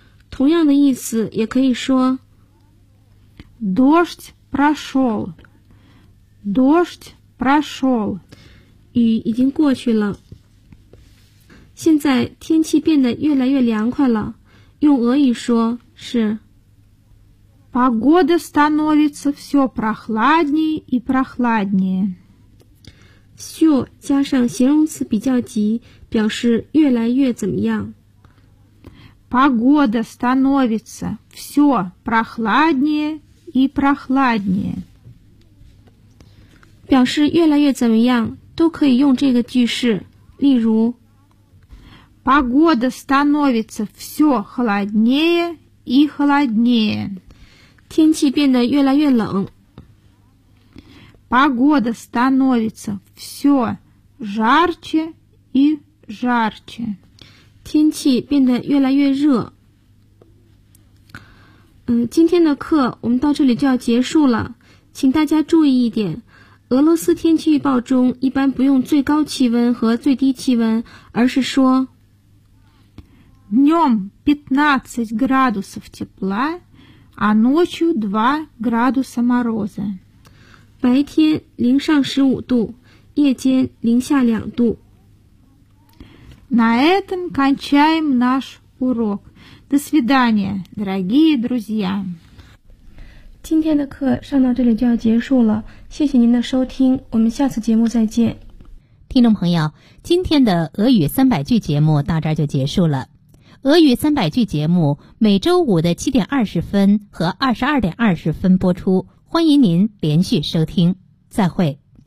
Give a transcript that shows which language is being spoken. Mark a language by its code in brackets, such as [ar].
[zh] 同样的意思也可以说 [ru] дождь прошел. Дождь прошел. [zh] 雨已经过去了。现在天气变得越来越凉快了。用俄语说是 [ru] погода становится все прохладнее и прохладнее. [zh] все 加上形容词比较级表示越来越怎么样。 [ru] Погода становится все прохладнее и прохладнее. [zh] 表示越来越怎么样都可以用这个句式，例如 [ru] Погода становится все холоднее и холоднее. [zh] 天气变得越来越冷。 [ru] Погода становится все жарче и жарче. [zh] 天气变得越来越热。今天的课我们到这里就要结束了。请大家注意一点。俄罗斯天气预报中一般不用最高气温和最低气温，而是说 [ru] Днем 15 градусов тепла, а ночью 2 градуса мороза. [zh] 白天零上15度，夜间零下2度。 [ru] На этом кончаем наш урок. До свидания, дорогие друзья. [zh] 今天的课上到这里就要结束了，谢谢您的收听，我们下次节目再见。听众朋友，今天的俄语300句节目到这儿就结束了。俄语300句节目每周五的7点20分和22点20分播出，欢迎您连续收听，再会。